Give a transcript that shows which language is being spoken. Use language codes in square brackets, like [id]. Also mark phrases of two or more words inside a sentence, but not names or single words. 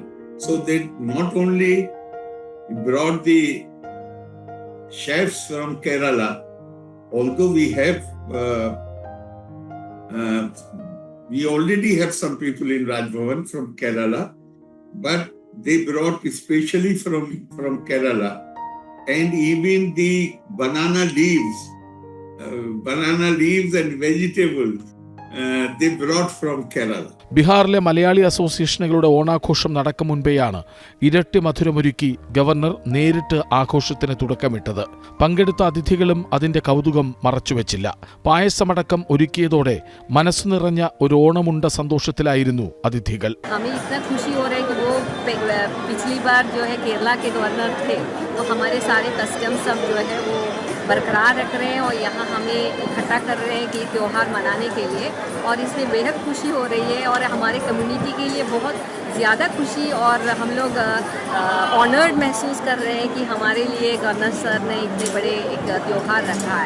[en] So they not only brought the chefs from Kerala, although we already have some people in Rajbhavan from Kerala, but they brought especially from Kerala, and even the banana leaves and vegetables they brought from Kerala. [ml] ബീഹാറിലെ മലയാളി അസോസിയേഷനുകളുടെ ഓണാഘോഷം നടക്കും മുൻപേയാണ് ഇരട്ടി മധുരമൊരുക്കി ഗവർണർ നേരിട്ട് ആഘോഷത്തിന് തുടക്കമിട്ടത്. പങ്കെടുത്ത അതിഥികളും അതിന്റെ കൗതുകം മറച്ചുവെച്ചില്ല. പായസമടക്കം ഒരുക്കിയതോടെ മനസ്സു നിറഞ്ഞ ഒരു ഓണമുണ്ട സന്തോഷത്തിലായിരുന്നു അതിഥികൾ. [hi] बरकरार रख रहे हैं और यहाँ हमें इकट्ठा कर रहे हैं कि त्यौहार मनाने के लिए, और इसमें बेहद खुशी हो रही है और हमारे कम्युनिटी के लिए बहुत ज़्यादा खुशी, और हम लोग ऑनर्ड महसूस कर रहे हैं कि हमारे लिए गवर्नर सर ने इतने बड़े एक त्यौहार रखा है.